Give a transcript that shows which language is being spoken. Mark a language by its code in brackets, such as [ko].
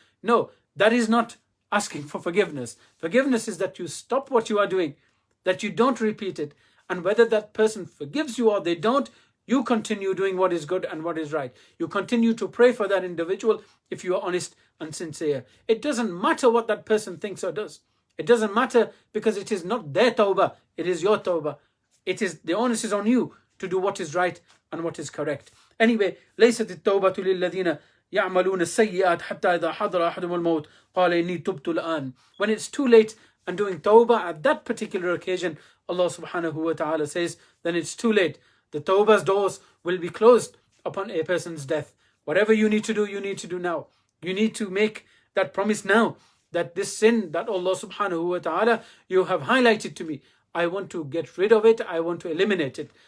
[en] No, that is not asking for forgiveness. Forgiveness is that you stop what you are doing, that you don't repeat it, and whether that person forgives you or they don't, you continue doing what is good and what is right. You continue to pray for that individual if you are honest and sincere. It doesn't matter what that person thinks or does. It doesn't matter, because it is not their tawbah, it is your tawbah. It is, the onus is on you to do what is right and what is correct. Anyway, [ar] ليست التوبة للذين يعملون السيئات حتى إذا حضر أحدهم الموت قال إني تبت الآن. [en] When it's too late and doing tawbah at that particular occasion, Allah subhanahu wa ta'ala says, then it's too late. The tawbah's doors will be closed upon a person's death. Whatever you need to do, you need to do now. You need to make that promise now, that this sin that Allah subhanahu wa ta'ala, you have highlighted to me, I want to get rid of it, I want to eliminate it.